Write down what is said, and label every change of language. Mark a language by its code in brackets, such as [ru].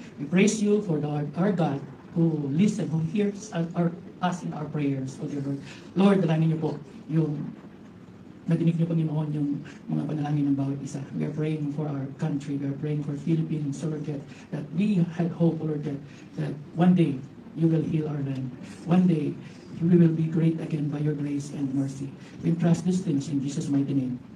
[en] We praise you for the Lord, our God, who listens, who hears us in our prayers, O dear Lord. [tl] Lord, dalangin niyo po yung nadinig niyo, Panginoon, yung mga panalangin ng bawat isa. [en] We are praying for our country. We are praying for Philippines, O Lord, that we had hope, O Lord, that one day you will heal our land. One day we will be great again by your grace and mercy. We trust these things in Jesus' mighty name.